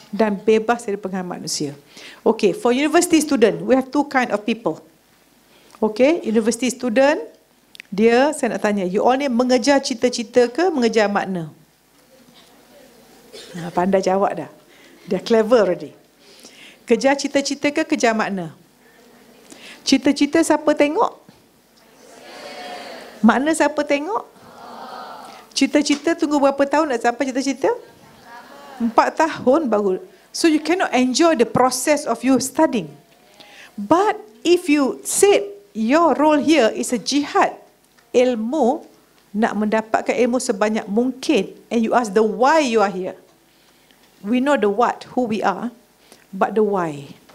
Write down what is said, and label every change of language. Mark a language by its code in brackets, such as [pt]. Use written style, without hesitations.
[ms] Dan bebas dari pengaruh manusia. [en] Okay, for university student, we have two kind of people. [ms] Okay, university student, dia, saya nak tanya, you all ni mengejar cita-cita ke mengejar makna? Pandai jawab dah. [en] Dia clever already. [ms] Kejar cita-cita ke kejar makna? Cita-cita siapa tengok? Makna siapa tengok? Cita-cita tunggu berapa tahun nak sampai cita-cita? 4 tahun baru. [en] So you cannot enjoy the process of you studying. But if you said your role here is a jihad, [ms] ilmu, nak mendapatkan ilmu sebanyak mungkin, [en] and you ask the why you are here. We know the what, who we are, but the why.